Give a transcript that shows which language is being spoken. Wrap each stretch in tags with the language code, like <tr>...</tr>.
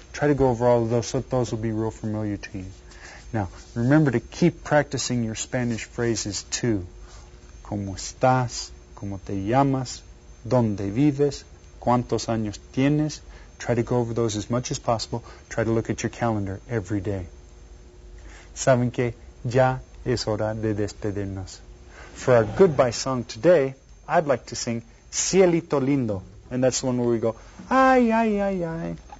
<en>Try to go over all of those so those will be real familiar to you. Now, remember to keep practicing your Spanish phrases too.</en> <es>¿Cómo estás? ¿Cómo te llamas? ¿Dónde vives? ¿Cuántos años tienes?</es> <en>Try to go over those as much as possible. Try to look at your calendar every day.</en> <es>Saben que ya es hora de despedirnos.</es> <en>For our goodbye song today, I'd like to sing Cielito Lindo. And that's the one where we go, ay, ay, ay, ay.</en>